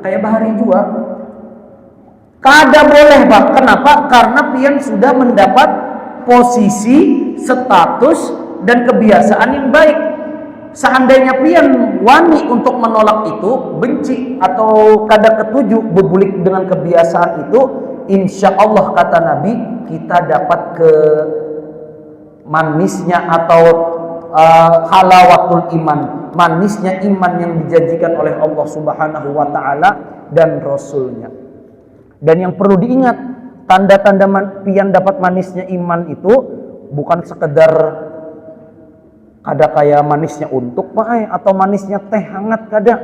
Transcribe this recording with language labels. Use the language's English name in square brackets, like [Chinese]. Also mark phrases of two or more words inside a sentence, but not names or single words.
[Banjar] Kayak bahari juga. Kada boleh Pak. Kenapa? Karena pian sudah mendapat posisi, status dan kebiasaan yang baik. Seandainya pian wani untuk menolak itu, benci atau kada ketuju bebulik dengan kebiasaan itu, [Arabic] insya Allah [Banjar] kata Nabi kita dapat ke manisnya atau [Arabic] halawatul iman, [Banjar] manisnya iman yang dijanjikan oleh [Arabic] Allah Subhanahu wa taala [Banjar] dan Rasulnya. Dan yang perlu diingat, tanda-tanda pian dapat manisnya iman itu bukan sekedar Ada kayak manisnya untuk Pak atau manisnya teh hangat kada.